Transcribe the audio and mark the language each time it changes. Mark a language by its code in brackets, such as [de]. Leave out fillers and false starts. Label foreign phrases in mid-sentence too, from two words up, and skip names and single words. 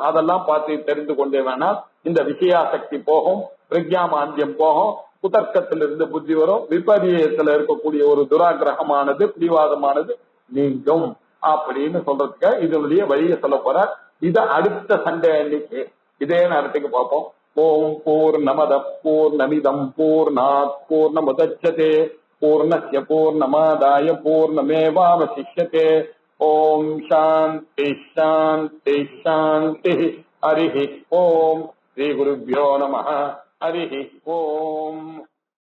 [ta] அதெல்லாம் பார்த்து தெரிந்து கொண்டே வேணால் இந்த விஷயாசக்தி போகும், பிரக்ஞாமாந்தியம் போகும், குதர்க்கத்திலிருந்து புத்தி வரும், விபரியத்துல இருக்கக்கூடிய ஒரு துராகிரகமானது பிடிவாதமானது நீங்கும் அப்படின்னு சொல்றதுக்கு இதனுடைய வழியை சொல்ல போற. இத அடுத்த சண்டே அன்னைக்கு இதே நேரத்துக்கு பார்ப்போம். [sa] ॐ पूर्णमदः पूर्णमिदं पूर्णात् पूर्णमुदच्यते पूर्णस्य पूर्णमादाय पूर्णमेवावशिष्यते. ॐ शान्तिः शान्तिः शान्तिः. हरिः ॐ। श्री गुरुभ्यो नमः. हरिः ॐ.